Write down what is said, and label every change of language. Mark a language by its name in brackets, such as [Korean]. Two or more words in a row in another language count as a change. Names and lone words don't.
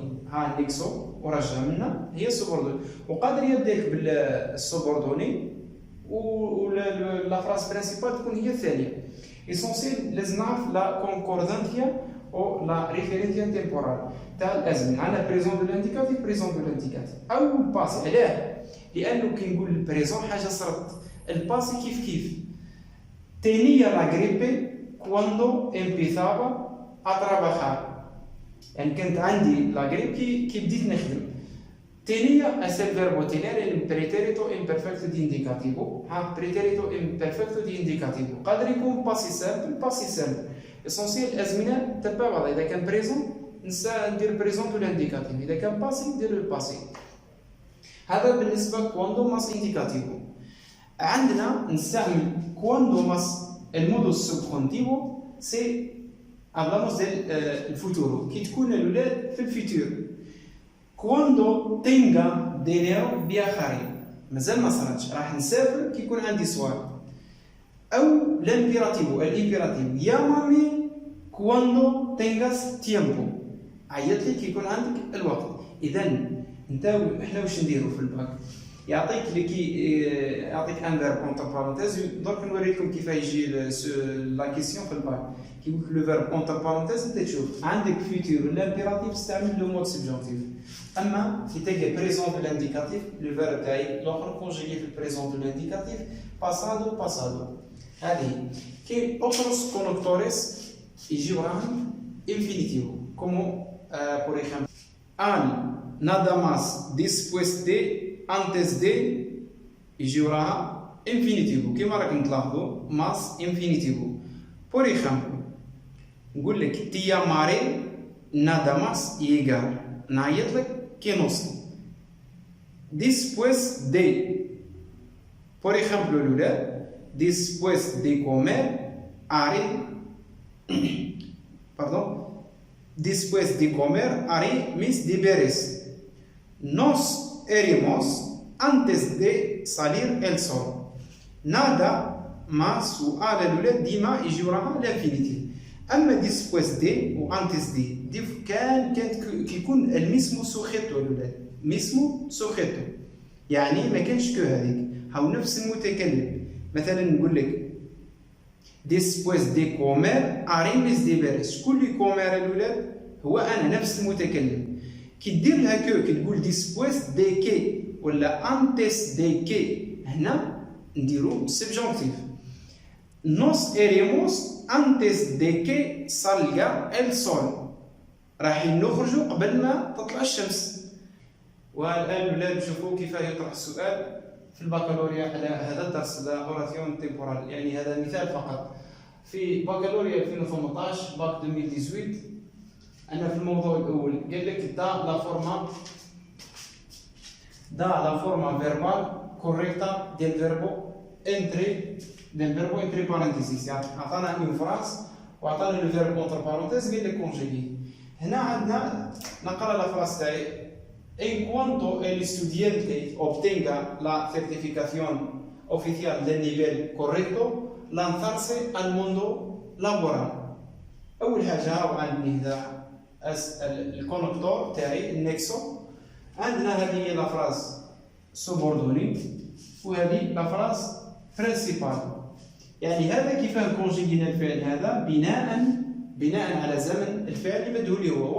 [Arabic] ها النيكسو ورجع منا هي السوبوردوني، وقادر يبداك بالسوبوردوني ولا [French] phrase principale [Arabic] تكون هي الثانيه. اسونسيال لازم نعرف [Spanish] la concordancia [Arabic] او [Spanish] la referencia temporal [Arabic] تاع الازمنه. عندنا [French] présent de l'indicatif, présent de l'indicatif [Arabic] او الباسي. علاه؟ لانه كي نقول البريزون حاجه صرت، الباسي كيف [Spanish] tenía la gripe cuando empezaba a trabajar. [Arabic] يعني كانت عندي [French] la grippe [Arabic] كي بديت نخدم. [Spanish] tenía es el verbo tener en pretérito imperfecto de indicativo. [Arabic] ها [Spanish] pretérito imperfecto de indicativo [Arabic] قادر يكون [French] passé simple passé simple. [Arabic] اسونسيال الازمنه تبع بعضها. اذا كان بريزون ندير [French] présent de l'indicatif, [Arabic] اذا كان باسي ندير الباسي. هذا بالنسبه [Spanish] cuando más indicativo. [Arabic] عندنا نستعمل [Spanish] cuando más el modo subjuntivo si hablamos del futuro [Arabic] كي تكون الاولاد في الفيتور. [Spanish] كواندو tenga dinero viajaré، [Arabic] مازال ما صراتش، راح نسافر كي يكون عندي سؤال. او الامبيراتيفو يا مامي [Spanish] cuando tengas tiempo, [Arabic] عيط لي كي يكون عندك الوقت. اذا انت احنا واش نديرو في الباك؟ يعطيك [French] un verbe entre parenthèses. [Arabic] درك نوريكم كيف يجي [French] la question [Arabic] في الباك. كي يقول لك [French] le verbe entre parenthèses [Arabic] انت تشوف عندك فيتور ولا امبيراتيف تستعمل [French] le mode subjonctif. [Arabic] اما كي تلقى [French] présent de l'indicatif le verbe [Arabic] تاعي الاخر كونجيغي في [French] le présent de l'indicatif [Arabic] باسادو. هذه كاين [Spanish] otros conectores [Arabic] يجي وراهم انفينيتيفو [Spanish] como por ejemplo [Arabic] ان [Spanish] nada más después de antes de [Arabic] يجي وراها انفينيتيفو كيما راكم تلاحظوا [Spanish] más infinitivo. por ejemplo [Arabic] نقول لك تي ماري [Spanish] nada más llegar، [Arabic] نعيط لك كي نوصل. [Spanish] después de por ejemplo الأولاد después de comer haré pardon después de comer haré mis deberes. Nos iremos antes de salir el sol. nada más [Arabic] سؤال الأولاد ديما يجي وراها لانفينيتيف. اما [Spanish] después de [Arabic] و [Spanish] antes de [Arabic] كانت كيكون [Spanish] el mismo sujeto [Arabic] الأولاد، [Spanish] mismo sujeto [Arabic] يعني ما كانش كو هذيك، هاو نفس المتكلم. مثلا نقول لك [Spanish] después de comer haré mis deberes. [Arabic] شكون اللي كومير الأولاد؟ هو انا نفس المتكلم. كي دير لها كو كي تقول [Spanish] después de que [Arabic] ولا [Spanish] antes de que [Arabic] هنا نديرو سبجونكتيف. [Spanish] nos iremos antes de que salga el sol، [Arabic] رايحين نخرجوا قبل ما تطلع الشمس. والان الولاد نشوفوا كيف يطرح السؤال في البكالوريا على هذا الدرس [Spanish] la oración temporal. [Arabic] يعني هذا مثال فقط. في بكالوريا 2018 باك 2018 أنا في الموضوع الأول قال لك [Spanish] da la forma verbal correcta del verbo entre [Arabic] إذا [Spanish] verbo entre paréntesis [Arabic] يعني عطانا [French] une phrase [Arabic] وعطانا [French] le verbe entre parenthèses [Arabic] قال لك كونجيغي. هنا عندنا نقرا [French] la phrase [Spanish] تاعي en cuanto el estudiante obtenga la certificación oficial del nivel correcto lanzarse al mundo laboral. [Arabic] أول حاجة عندي هذا الكونكتور تاعي النكسو. عندنا هذه [French] la phrase subordonnée [Arabic] وهذه [French] la phrase principale. [Arabic] يعني هذا كيفاه كونجيغينا الفعل هذا بناء على زمن الفعل اللي مدهو لي هو.